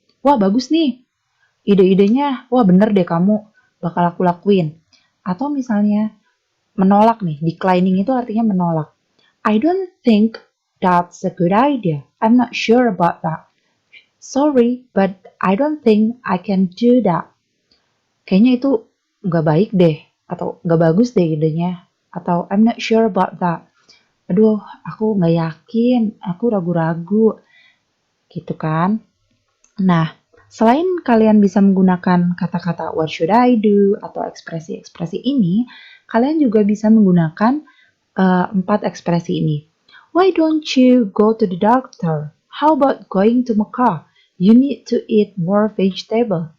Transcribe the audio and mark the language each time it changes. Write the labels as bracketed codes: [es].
[id] Wah bagus nih, ide-idenya, wah bener deh kamu, bakal aku lakuin. Atau misalnya menolak nih, declining itu artinya menolak. [en] I don't think that's a good idea. I'm not sure about that. Sorry, but I don't think I can do that. [id] Kayaknya itu nggak baik deh, atau nggak bagus deh idenya. [en] Atau I'm not sure about that. [id] Aduh, aku nggak yakin, aku ragu-ragu. Gitu kan? Nah, selain kalian bisa menggunakan kata-kata [en] what should I do [id] atau ekspresi-ekspresi ini, kalian juga bisa menggunakan 4 ekspresi ini. [en] Why don't you go to the doctor? How about going to Mecca? You need to eat more vegetable.